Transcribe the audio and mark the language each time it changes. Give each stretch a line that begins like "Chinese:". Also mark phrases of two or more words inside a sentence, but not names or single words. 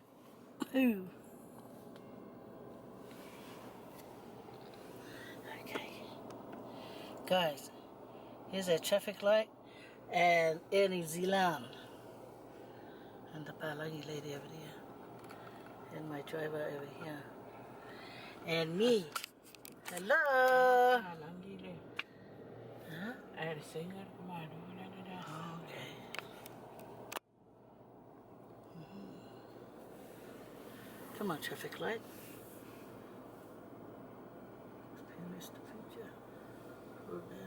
English: Who? Okay. Guys, here's a traffic light and Air New Zealand. And the Palangi lady over there. And my driver over here. And me. Hello! Palangi le. Huh? I had a singer. Come on. Okay. Come on, traffic light. Missed the picture. Oh, man.